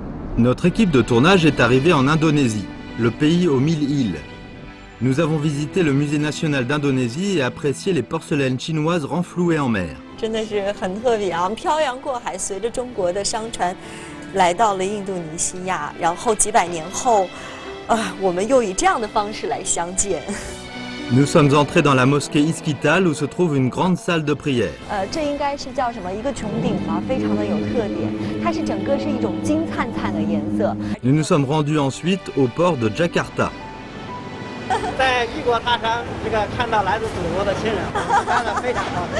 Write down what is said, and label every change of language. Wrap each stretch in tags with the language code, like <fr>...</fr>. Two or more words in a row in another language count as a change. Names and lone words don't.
<fr>Notre équipe de tournage est arrivée en Indonésie, le pays aux 1000 îles. Nous avons visité le musée national d'Indonésie et apprécié les porcelaines chinoises renflouées en mer.</fr> <zh>真的是很特别啊！漂洋过海，随着中国的商船来到了印度尼西亚，然后几百年后，我们又以这样的方式来相见。</zh> <fr>Nous sommes entrés dans la mosquée Iskital où se trouve une grande salle de prière.</fr> <zh>这应该是叫什么？一个穹顶吧，非常的有特点。它是整个是一种金灿灿的颜色。</zh> <fr>Nous nous sommes rendus ensuite au port de Jakarta.</fr> <zh>在异国他乡，看到来自祖国的亲人，看得非常高兴。</zh>